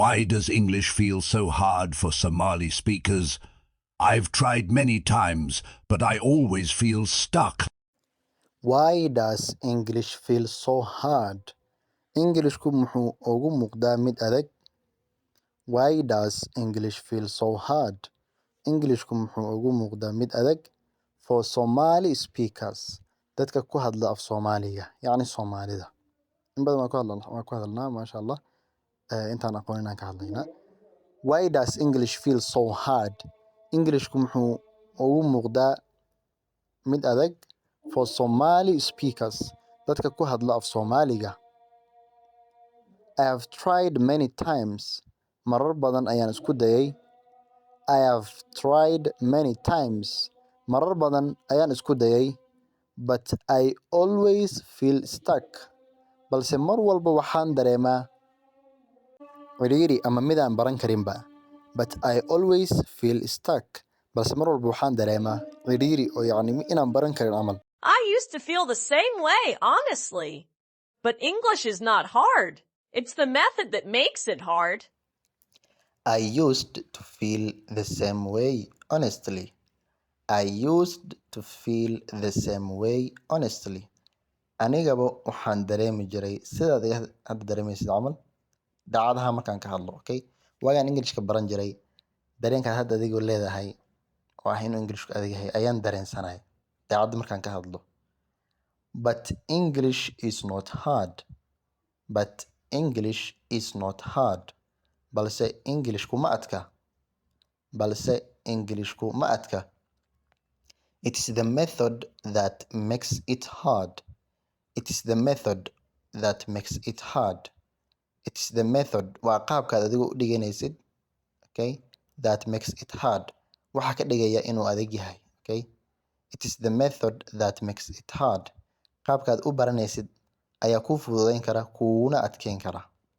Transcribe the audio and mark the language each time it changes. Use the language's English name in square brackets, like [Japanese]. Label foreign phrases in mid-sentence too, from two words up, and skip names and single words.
[English] Why does English feel so hard for Somali speakers? I've tried many times, but I always feel stuck. Why does English feel so hard? [Somali] Englishku muxuu ugu muuqdaa mid adag? [English] Why does English feel so hard? [Somali] Englishku muxuu ugu muuqdaa mid adag? [English] For Somali speakers, [Somali] dadka ku hadla af Soomaaliga, yacni Soomaalida. In badan waan ku hadalnaa, [Arabic] maasha Allah. [Somali] Intaan aqoon inaan ka hadlaynaa. [English] Why does English feel so hard? [Somali] Englishku muxuu ugu muuqdaa mid adag? [English] For Somali speakers, [Somali] dadka ku hadla af Soomaaliga. [English] I have tried many times. [Somali] Marar badan ayaan isku dayay. [English] I have tried many times. [Somali] Marar badan ayaan isku dayay. [English] But I always feel stuck. [Somali] Balse mar walba waxaan dareemaa cidhiidhi ama midaan baran karinba. [English] But I always feel stuck. [Somali] Balse mar walba waxaan dareemaa cidhiidhi oo yacni inaan baran karin camal. [English] I used to feel the same way, honestly. But English is not hard. It's the method that makes it hard. I used to feel the same way, honestly. I used to feel the same way, honestly. [Somali] Anigaba waxaan dareemi jiray sidaad hadda dareemaysid camal daacadaha markaan ka hadlo, okay? Waagaan Englishka baran jiray, dareenkaad hadda adigoo leedahay oo ah inuu Englishku adag yahay ayaan dareensanay daacadda markaan ka hadlo. [English] But English is not hard. But English is not hard. [Somali] Balse Englishku ma adka. Balse Englishku ma adka. [English] It is the method that makes it hard. It is the method that makes it hard. It is the method [Somali] waa qaabkaad adigu u dhiganaysid, okay? [English] That makes it hard. [Somali] Waxa ka dhigaya inuu adag yahay, okay? [English] It is the method that makes it hard. [Somali] Qaabkaad u baranaysid ayaa kuu fududayn kara, kuuna adkeyn kara.